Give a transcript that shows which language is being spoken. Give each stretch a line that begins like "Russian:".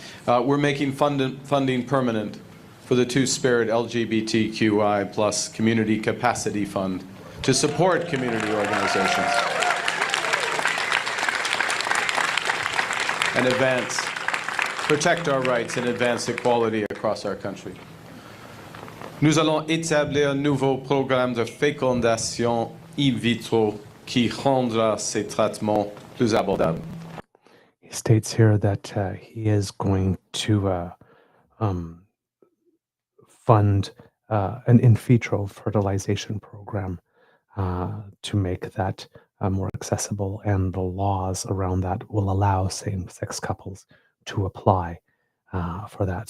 English: We're making funding permanent for the Two-Spirit LGBTQI plus Community Capacity Fund to support community organizations and protect our rights and advance equality across our country.
French: Nous allons établir un nouveau programme de fécondation in vitro qui rendra ces traitements plus abordables.
English: He states here that he is going to fund an in vitro fertilization program to make that more accessible, and the laws around that will allow same-sex couples to apply for that.